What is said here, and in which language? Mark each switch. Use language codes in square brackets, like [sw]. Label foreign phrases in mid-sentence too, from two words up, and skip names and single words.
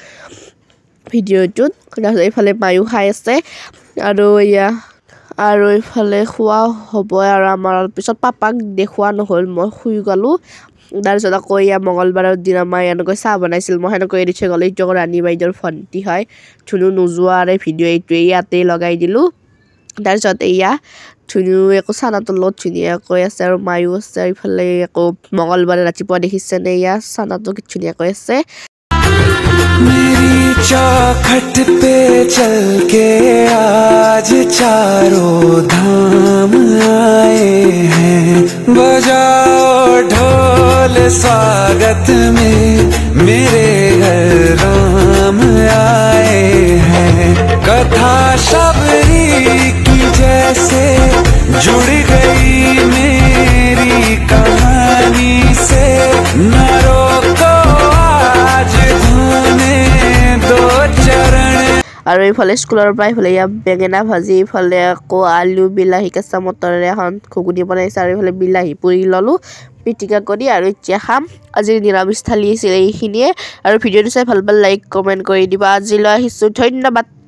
[as] ভিডিঅ'টোত এইফালে মায়ো খাই আছে আৰু ইয়া আৰু ইফালে খোৱা হ'ব আৰু আমাৰ পিছত পাপাক দেখুৱা নহল মই শুই গলো তাৰপিছত আকৌ ইয়া মঙ্গলবাৰৰ দিনা মাই এনেকৈ চাহ বনাইছিল মই এনেকৈ এৰি থৈ গ'লো এইটো ৰাণী বাইদেউৰ ভণ্টি হয় ধুনু নোযোৱাৰে ভিডিঅ' এইটোৱে ইয়াতে লগাই দিলোঁ তাৰপিছত এয়া ধুনু একো চানাটোৰ লগত ধুনীয়াকৈ আছে আৰু মায়ো আছে ইফালে আকৌ মঙ্গলবাৰে ৰাতিপুৱা দেখিছেনে ইয়া চানাটো কি ধুনীয়াকৈ আছে [hi] मेरी चौखट पे चल के आज चारों धाम आए हैं बजाओ ढोल स्वागत में मेरे घर राम आए हैं कथा शबरी की जैसे जुड़ गई मेरी कहानी से न रोको आज धोने दो चरण [as] আৰু এইফালে স্কুলৰ পৰা এইফালে ইয়া বেঙেনা ভাজি এইফালে আকৌ আলু বিলাহী কেঁচা মটৰেৰে এখন ঘুগুনি বনাইছে আৰু এইফালে বিলাহী পুৰি ললো পিটিকা কৰি আৰু এতিয়া খাম আজি নিৰামিষ থালি আছিল এইখিনিয়ে আৰু ভিডিঅ'টো চাই ভাল [en] like comment [as] কৰি দিবা আজিলৈ আহিছো ধন্যবাদ।